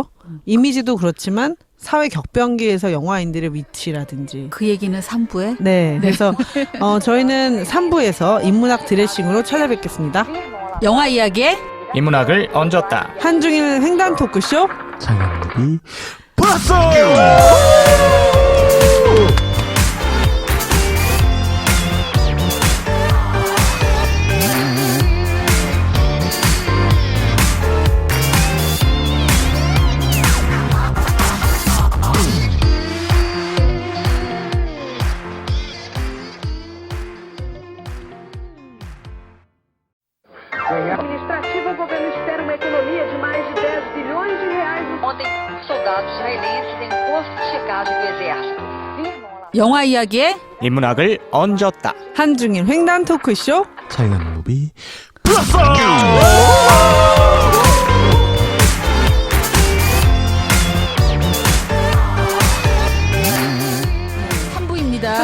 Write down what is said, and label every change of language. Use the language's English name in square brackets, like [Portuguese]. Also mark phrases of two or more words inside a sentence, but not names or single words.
[Korean] 이미지도 그렇지만 사회 격변기에서 영화인들의 위치라든지 그 얘기는 3부에 네, 그래서 저희는 3부에서 인문학 드레싱으로 찾아뵙겠습니다. 영화 이야기에 인문학을 얹었다. 한중일 횡단 토크쇼 장난무비 플러스! [Portuguese] Administrativa, o governo espera uma economia de mais de 10 bilhões de reais. Ontem, soldados israelenses em posto de checagem do exército viram lá. [Korean] 영화 이야기에 인문학을 얹었다. 한중일 횡단 토크쇼 장난무비 플러스! 3부입니다.